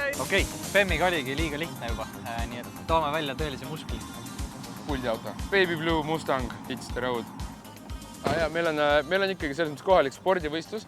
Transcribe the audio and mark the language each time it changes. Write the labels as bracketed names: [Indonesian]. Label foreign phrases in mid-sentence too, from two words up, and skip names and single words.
[Estonian] Okei, Bemmiga oligi liiga lihtne juba, nii et toome välja tõelise muskli. Puldi auto. [English] Baby Blue Mustang hits the road. [Estonian] Ja, meil on ikkagi selles mõttes kohalik spordivõistlus.